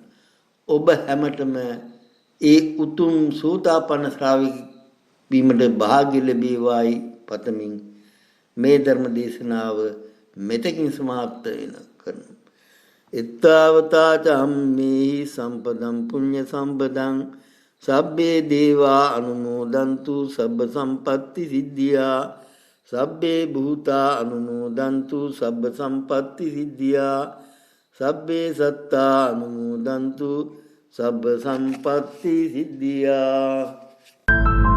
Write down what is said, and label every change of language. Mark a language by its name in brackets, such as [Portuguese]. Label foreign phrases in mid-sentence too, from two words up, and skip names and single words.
[Sinhala] ඔබ හැමතෙම ඒ උතුම් සෝතාපන්න ශ්‍රාවක වීමට භාග්‍ය ලැබේවායි පතමින් මේ ධර්ම දේශනාව මෙතකින් සමාප්ත වෙන කරනවා. [Pali] එත්තාවතා චම්මේහි සම්පදම් පුඤ්ඤ සම්පදං සබ්බේ දේවා අනුමෝදන්තු සබ්බ සම්පatti සිද්ධියා සබ්බේ භූතා අනුමෝදන්තු සබ්බ සම්පatti සිද්ධියා සබ්බේ සත්තා අනුමෝදන්තු සබ්බ සම්පatti සිද්ධියා.